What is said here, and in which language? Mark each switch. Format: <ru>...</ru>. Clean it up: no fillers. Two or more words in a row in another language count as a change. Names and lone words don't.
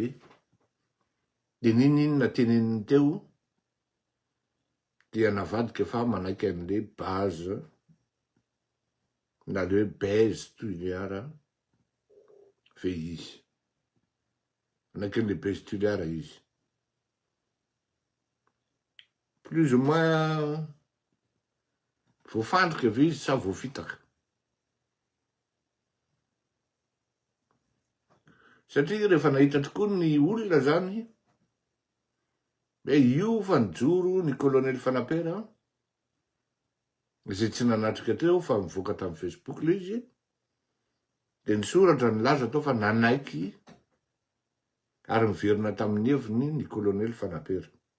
<mg>De ninona teneniny teo dia navadika fa manaiky an'le base na le base Tuliara fe izy. Manaiky an'le base Tuliara izy.</mg> <fr>Plus ou moins</fr> <mg>voafandrika ve izy sa voafitaka. Satria rehefa nahita tokoa ny olona zany io fa nijoro ny colonel Fanapera izay tsy nanatrika teo fa mivoaka tamin'ny Facebook le izy, de nisoratra nilaza tao fa nanaiky ary miverina tamin'ny heviny ny colonel Fanapera.</mg>